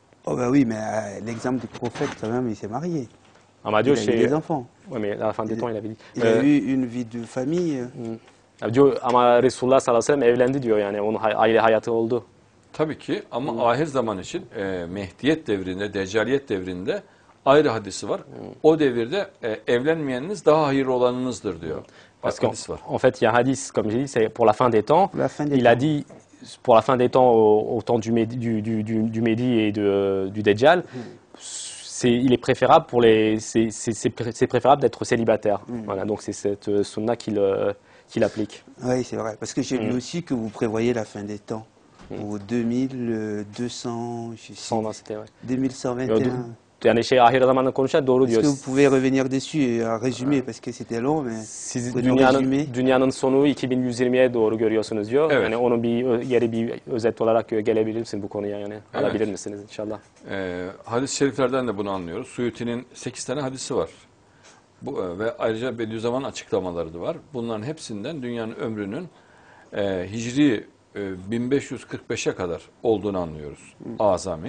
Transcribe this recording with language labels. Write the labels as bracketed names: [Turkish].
[French] Oh bah oui, mais l'exemple du prophète, quand même, il s'est marié. Il a eu des enfants. Oui, mais à la fin des temps, il avait dit. Il a eu une vie de famille. [Turkish] Diyor ama Resulullah sallallahu aleyhi ve sellem evlendi diyor, yani onun aile hayatı oldu. Tabii ki ama ahir zaman için Mehdiyet devrinde, Deccaliyet devrinde ayrı hadisi var. O devirde evlenmeyeniniz daha hayırlı olanınızdır diyor. [French] Parce qu'en fait, il y a un hadith, comme j'ai dit, c'est pour la fin des temps. Il a dit, pour la fin des temps, au temps du Mehdi et du Dajjal, il est préférable c'est préférable d'être célibataire. Voilà, donc c'est cette sunna qu'il applique. Oui, c'est vrai. Parce que j'ai lu aussi que vous prévoyez la fin des temps. Au 2200, je sais, 2121. [Turkish] Yani ahir zamanı konuşan doğru diyor. [French] Est-ce que vous pouvez revenir dessus et résumer parce que c'était long mais [Turkish] siz dünyanın sonu 2120'ye doğru görüyorsunuz diyor. Evet. Yani onun bir özet olarak gelebilir misin bu konuya, yani Evet. alabilir misiniz inşallah? Hadis-i şeriflerden de bunu anlıyoruz. Suyuti'nin 8 tane hadisi var. Ve ayrıca Bediüzzaman açıklamaları da var. Bunların hepsinden dünyanın ömrünün Hicri 1545'e kadar olduğunu anlıyoruz. Azami.